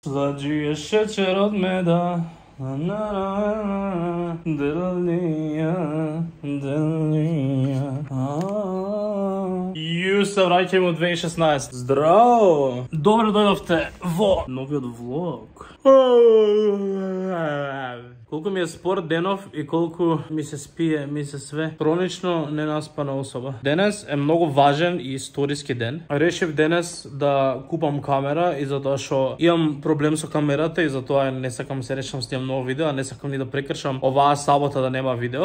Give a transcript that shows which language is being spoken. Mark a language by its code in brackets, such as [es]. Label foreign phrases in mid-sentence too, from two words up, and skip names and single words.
[sr] Slađi je šećer od meda. Ju se vraćamo u 2016. [mk] Zdravo! Dobro dojdovte vo novиот влог. Колку ми е спор денов и колку ми се спие, ми се све. Хронично ненаспана особа. Денес е многу важен и историски ден. Решив денес да купам камера и затоа што имам проблем со камерата и затоа не сакам се речам снимам ново видео, а не сакам ни да прекршам оваа сабота да нема видео.